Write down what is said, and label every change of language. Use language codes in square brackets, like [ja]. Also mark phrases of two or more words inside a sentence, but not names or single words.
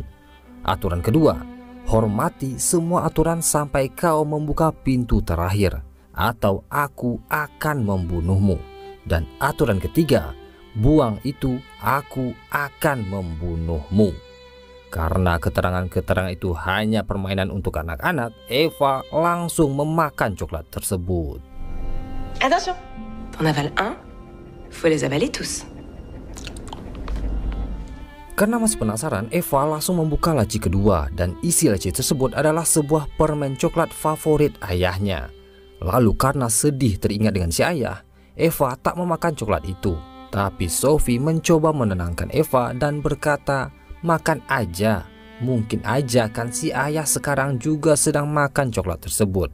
[id] Aturan kedua, hormati semua aturan sampai kau membuka pintu terakhir, atau aku akan membunuhmu. Dan aturan ketiga, buang itu, aku akan membunuhmu. Karena keterangan-keterangan itu hanya permainan untuk anak-anak, Eva langsung memakan coklat tersebut. [fr] Attention, t'en avales un, faut les avaler tous. [id] Karena masih penasaran, Eva langsung membuka laci kedua dan isi laci tersebut adalah sebuah permen coklat favorit ayahnya. Lalu karena sedih teringat dengan si ayah, Eva tak memakan coklat itu. Tapi Sophie mencoba menenangkan Eva dan berkata, makan aja, mungkin aja kan si ayah sekarang juga sedang makan coklat tersebut.